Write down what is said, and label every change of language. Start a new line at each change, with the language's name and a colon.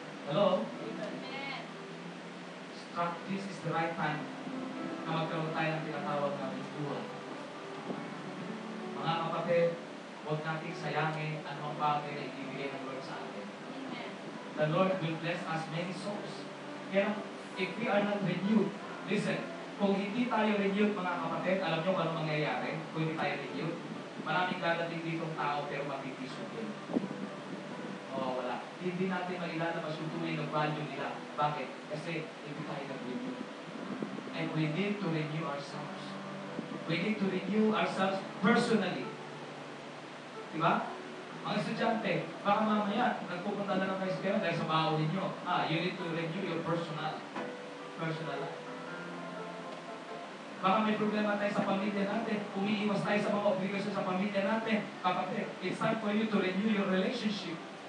English: Hello? Amen. This is the right time
Filipino: na magkaroon tayo ng tinatawag na renewal. Mga kapatid, huwag nating sayangin anong bagay na ibibigay ng Lord sa atin. Amen.
English: The Lord will bless us many souls.
Filipino: Kaya,
English: if we are not renewed, listen,
Filipino: kung hindi tayo renewed, mga kapatid, alam nyo kung ano mangyayari kung hindi tayo renewed? Maraming dadating ditong tao pero matitisugin. O, wala. Hindi natin mailalabas yung tunay ng value nila. Bakit? Kasi hindi tayo nag-renew.
English: And we need to renew ourselves. We need to renew ourselves personally.
Filipino: Diba? Mga estudyante, baka mamaya, nagpupunta na lang kayo sa kaya dahil sa baon ninyo.
English: You need to renew your personal life.
Filipino: Baka may problema tayo sa pamilya natin, umiiwas tayo sa mga obligasyon sa pamilya natin.
English: Kapatid, it's time for you to renew your relationship.